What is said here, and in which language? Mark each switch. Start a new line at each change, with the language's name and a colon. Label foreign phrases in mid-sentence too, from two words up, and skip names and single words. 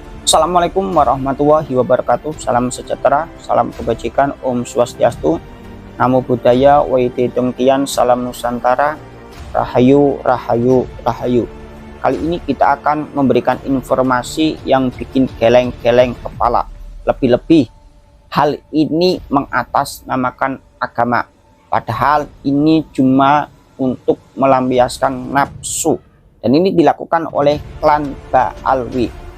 Arabic: Assalamualaikum warahmatullahi wabarakatuh.
Indonesian: Salam sejahtera, salam kebajikan, Om Swastiastu, Namo Buddhaya, Waite Dongkian, Salam Nusantara, Rahayu, Rahayu, Rahayu. Kali ini kita akan memberikan informasi yang bikin geleng-geleng kepala. Lebih-lebih, hal ini mengatasnamakan agama. Padahal ini cuma untuk melampiaskan nafsu. Dan ini dilakukan oleh klan Ba'alwi.